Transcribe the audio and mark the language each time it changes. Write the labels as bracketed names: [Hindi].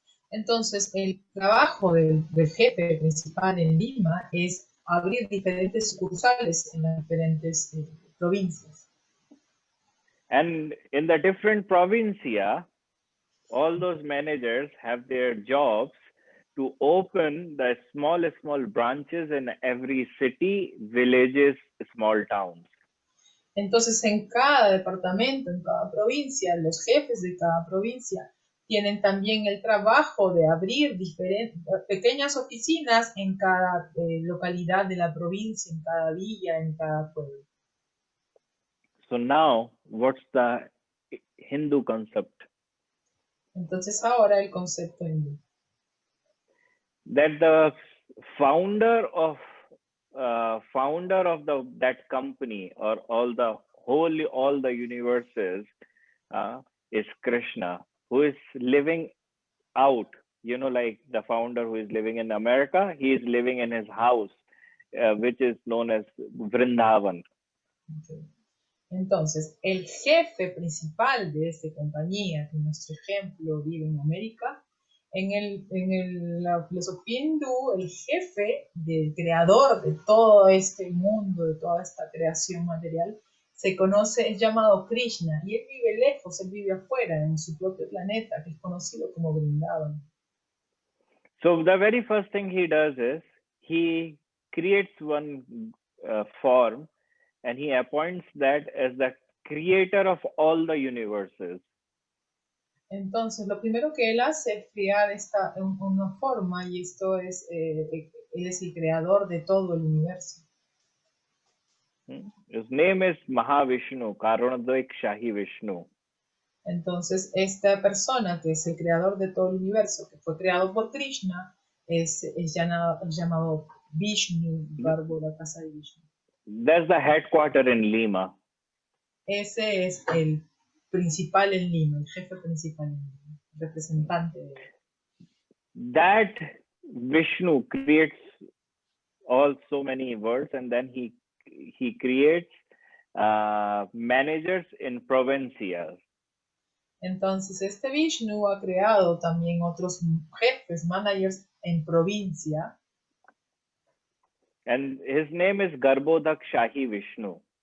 [Spanish] Entonces, el trabajo del jefe principal en Lima es abrir diferentes sucursales en las diferentes provincias. [English] And in the different provincia, all those managers have their jobs to open the small branches in every city, villages, small towns. [Spanish] Entonces, en cada departamento, en cada provincia, los jefes de cada provincia tienen también el trabajo de abrir pequeñas oficinas en cada localidad de la provincia, en cada villa, en cada pueblo. [English] So now, what's the Hindu concept. [Spanish] Entonces ahora el concepto hindú. [English] That the founder of that company or all the universes is Krishna, who is living out, like the founder who is living in America, he is living in his house, which is known as Vrindavan. Okay. [Spanish] Entonces, el jefe principal de esta compañía, que en nuestro ejemplo vive en América, la filosofía hindú, el jefe del creador de todo este mundo, de toda esta creación material, es llamado Krishna, y él vive lejos, él vive afuera, en su propio planeta, que es conocido como Vrindavan. [English] So the very first thing he does is he creates one form, and he appoints that as the creator of all the universes. [Spanish] Entonces, lo primero que él hace es crear una forma, y esto es, él es el creador de todo el universo. [English] His name is Mahavishnu, Karunadoik Shahi Vishnu. [Spanish] Entonces, esta persona que es el creador de todo el universo, que fue creado por Krishna, es llamado Vishnu, Garbo Casa de Vishnu. [English] That's the headquarter in Lima. [Spanish] Ese es el principal en Lima, el jefe principal en Lima, representante de él. [English] That Vishnu creates so many worlds, and then he creates managers in provincias. [Spanish] Entonces, este Vishnu ha creado también otros jefes, managers en provincia. [English] And his name is Garbodak Shahi Vishnu.